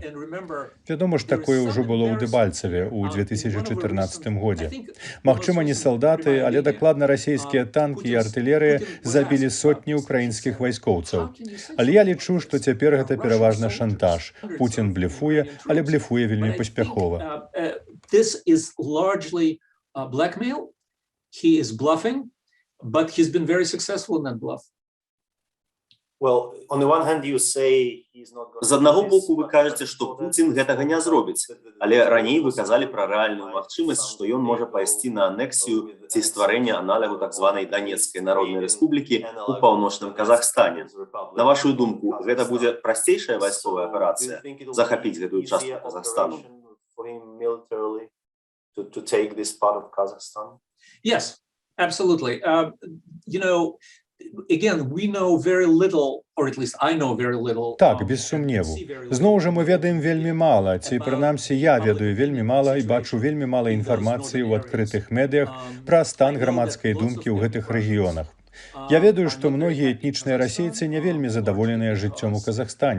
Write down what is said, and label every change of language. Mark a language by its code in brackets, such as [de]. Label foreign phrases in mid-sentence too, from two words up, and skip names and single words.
[be] Вядома ж, такое ўжо было ў Дэбальцеве ў 2014 годзе. Магчыма, не салдаты, але дакладна расійскія танкі і артылерыя забілі сотні ўкраінскіх вайскоўцаў. Але я лічу, што цяпер гэта пераважна шантаж. Пуцін блефуе, але блефуе вельмі паспяхова. [en] This is largely blackmail. He is bluffing, but he's been very successful in that bluff. [be] З аднаго боку вы кажаце, што Пуцін гэтага не зробіць, але раней вы казалі пра рэальную магчымасць, што ён можа пайсці на анексію ці стварэнне аналягу так званай Данецкай народнай рэспублікі ў паўночным Казахстане. На вашу думку, гэта будзе прасцейшая вайсковая аперацыя захапіць гэтую частку Казахстану? [en] Yes, absolutely. Again, we know very little, or at least I know very little. [be] Так, без сумневу. Зноў жа мы ведаем вельмі мала, ці прынамсі я ведаю вельмі мала і бачу вельмі мала інфармацыі ў адкрытых медыях пра стан грамадскай думкі ў гэтых рэгіёнах. Я ведаю, што многія этнічныя расейцы не вельмі задаволеныя жыццём у Казахстане.